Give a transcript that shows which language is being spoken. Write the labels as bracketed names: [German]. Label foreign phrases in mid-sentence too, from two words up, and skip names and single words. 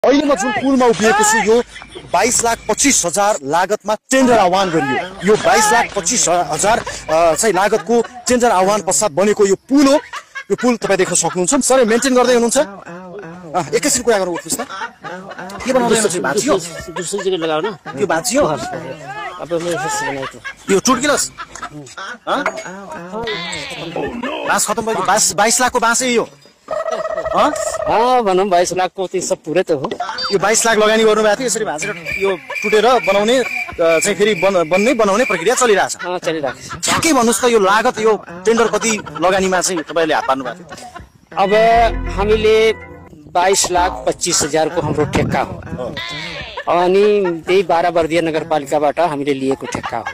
[Nepali] अहिले म जुन पुलमा उभिएको छु यो 22,25,000 लागतमा टेन्डर आह्वान गरियो। यो 22,25,000 चाहिँ लागतको टेन्डर आह्वान पश्चात बनेको यो पुल हो। यो पुल तपाईँ देख्न सक्नुहुन्छ। सर मेन्टेन गर्दै हुनुहुन्छ? एकैछिन कुरा गरौँ उठ्नुस् त। के बनाउँदै हुनुहुन्छ? भाँचियो? [Hindi] दूसरी जगह लगाओ ना। [Nepali] यो भाँचियो? [Hindi] अब मैं फिर बनाई तो [Nepali] यो टुटगिलस? बाँस खतम भयो। 22 लाखको बाँस है यो? [Hindi] हाँ भनौँ 22 लाख को सब पूरे तो हो। [Nepali] यो 22 लाख लगानी गर्नुभएको थियो। यसरी भाँचेर यो टुटेर बनाउने चाहिँ फेरि बनाउने प्रक्रिया चलिरहेछ। चलिरहेको छ। ठ्याक्कै भन्नुहोस् त यो लागत यो टेन्डर कति लगानीमा चाहिँ तपाईँले हात पार्नु भएको थियो? अब हामीले 22,25,000 को हाम्रो ठेक्का हो अनि त्यही 12 बर्दिया नगरपालिकाबाट हामीले लिएको ठेक्का हो।